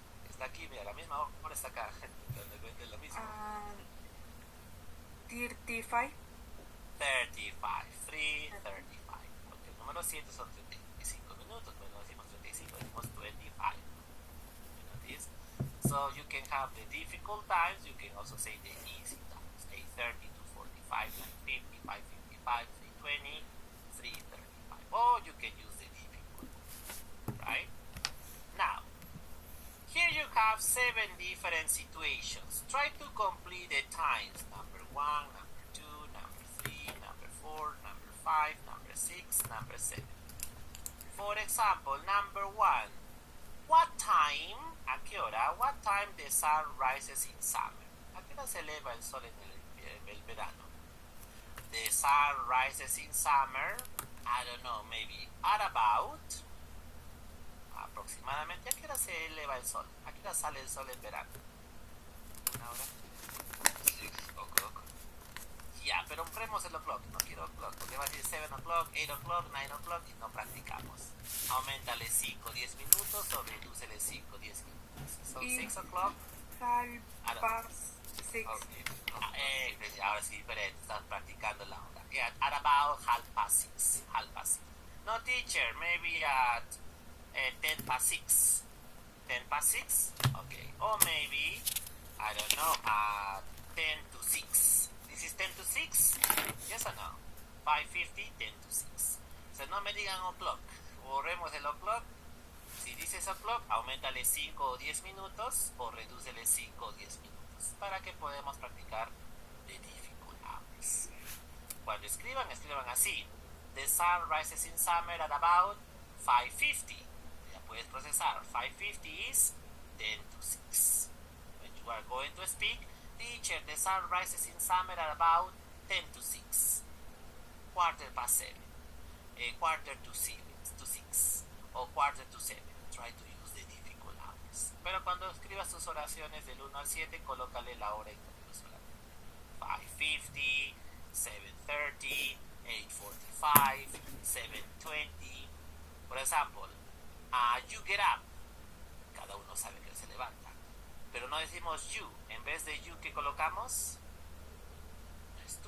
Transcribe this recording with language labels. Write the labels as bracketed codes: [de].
[es] Está aquí, mira, la misma hora está acá. Es lo mismo. 35. 35, 3, 35. Porque el número 7 son 35 minutos, pero no decimos 35, decimos 25. [en] You know this? So you can have the difficult times, you can also say the easy times. 8:30 to 45, 9:50, 5:55, 3:20, 3:35. Or you can use the difficult, right? Now, here you have 7 different situations. Try to complete the times. Number 1, number 2, number 3, number 4, number 5, number 6, number 7. For example, number 1. What time, [es] a qué hora, [en] what time the sun rises in summer? [es] ¿A qué hora se eleva el sol en el verano? [en] The sun rises in summer, I don't know, maybe at about... [es] aproximadamente, ¿a qué hora se eleva el sol? ¿A qué hora sale el sol en verano? ¿Una hora? [en] 6 o'clock. [es] Ya, pero borremos el o'clock, no quiero o'clock, porque va a decir 7 o'clock, 8 o'clock, 9 o'clock y no practicamos. Aumentale 5, 10 minutos o redúcele 5, 10 minutos. Son 6 o'clock. [en] Past 6. Okay. [es] Ahora sí, diferente, estás practicando la hora. [en] Yeah, at about 6:30. 6:30. No, teacher, maybe at 10 past 6. 10 past 6? Okay. Or maybe, I don't know, 10 to 6. This is 10 to 6? Yes or no? 5:50, 10 to 6. [es] So no me digan o'clock. Borremos el o'clock. Si dices o'clock, aumentale 5 o 10 minutos o redúcele 5 o 10 minutos para que podamos practicar [en] the difficult hours. [es] Cuando escriban así. [en] The sun rises in summer at about 5:50. [es] Ya puedes procesar. [en] 5:50 is 10 to 6. When you are going to speak, teacher, the sun rises in summer at about 10 to 6. Quarter past 7. Quarter to 6. O quarter to 7. Try to use the difficult hours. [es] Pero cuando escribas tus oraciones del 1 al 7, colócale la hora en solamente. 5:50, 7:30, 8:45, 7:20. Por ejemplo, [en] you get up. [es] Cada uno sabe que se levanta. Pero no decimos you. En vez de you, ¿qué colocamos? Es tú.